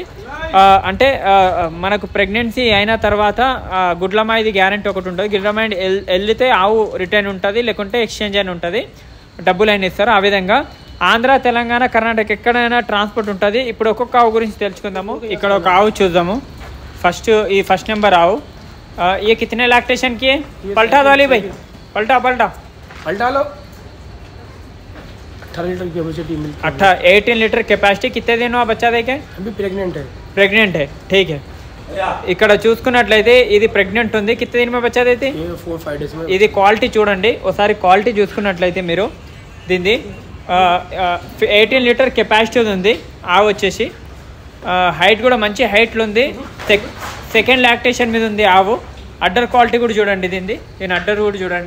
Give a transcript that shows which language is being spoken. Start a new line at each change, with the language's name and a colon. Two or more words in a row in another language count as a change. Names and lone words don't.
Telugu: అంటే మనకు ప్రెగ్నెన్సీ అయిన తర్వాత గుడ్లమాయిది గ్యారెంటీ ఒకటి ఉంటుంది. గుడ్లమాయి వెళ్తే ఆవు రిటర్న్ ఉంటుంది, లేకుంటే ఎక్స్చేంజ్ అని ఉంటుంది, డబ్బులు అయినా ఇస్తారు. ఆ విధంగా ఆంధ్ర, తెలంగాణ, కర్ణాటక ఎక్కడైనా ట్రాన్స్పోర్ట్ ఉంటుంది. ఇప్పుడు ఒక్కొక్క ఆవు గురించి తెలుసుకుందాము. ఇక్కడ ఒక ఆవు చూద్దాము.
English: first number
Telugu: ఆవు.
Hindi: ये कितने लैक्टेशन की है? पलटा दो अली भाई, पलटा लो.
English: 18 litre capacity.
Hindi: कितने दिन हुआ बच्चा देखे? अभी प्रेग्नेंट है. ठीक है.
Telugu: ఇక్కడ చూసుకున్నట్లయితే ఇది ప్రెగ్నెంట్ ఉంది.
Hindi: कित्ते दिन में बच्चा देती? 4-5 days में.
Telugu: ఇది క్వాలిటీ చూడండి ఒకసారి. క్వాలిటీ చూసుకున్నట్లయితే మీరు దీన్ని
English: 18 litre capacity
Telugu: ఉంది. ఆవు వచ్చేసి హైట్ కూడా మంచి హైట్లో ఉంది.
English: second lactation
Telugu: మీద ఉంది ఆవు.
English: udder quality
Telugu: కూడా చూడండి దీన్ని అడ్డర్ కూడా చూడండి.